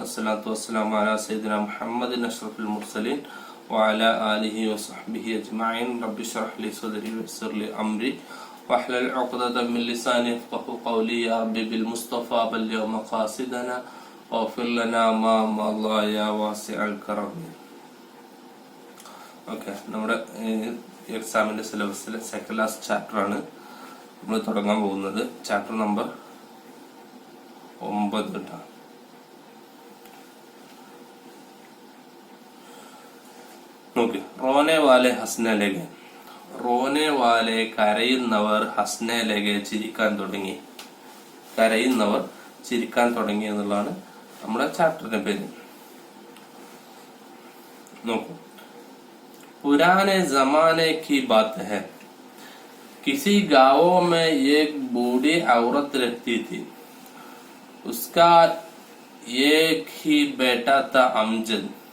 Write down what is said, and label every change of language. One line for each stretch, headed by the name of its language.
Arabic: الصلاة والسلام على سيدنا محمد أشرف المرسلين وعلى آله وصحبه أجمعين. رب اشرح لي صدري ويسر لي أمري واحلل عقدة من لساني يفقهوا قولي. يا ربي بالمصطفى بلغ مقاصدنا واغفر لنا ما مضى يا واسع الكرم.
Malayalam: Okay, നമ്മുടെ എക്സാമിൻ്റെ സിലബസിലെ second last ചാപ്റ്ററാണ് നമ്മൾ തുടങ്ങാൻ പോകുന്നത്. ചാപ്റ്റർ നമ്പർ 9 കേട്ടോ. നോക്ക്,
Hindi: റോനെ വാലെ ഹസ്നെ ലഗെ.
Malayalam: റോനെ വാലെ കരയുന്നവർ, ഹസ്നെ ലഗെ ചിരിക്കാൻ തുടങ്ങി. കരയുന്നവർ ചിരിക്കാൻ തുടങ്ങി എന്നുള്ളതാണ് നമ്മുടെ ചാപ്റ്ററിന്റെ പേര്. നോക്കൂ,
Hindi: पुराने जमाने की बात है. किसी गांव में एक बूढ़ी औरत रहती थी. उसका एक ही बेटा था, अमजद.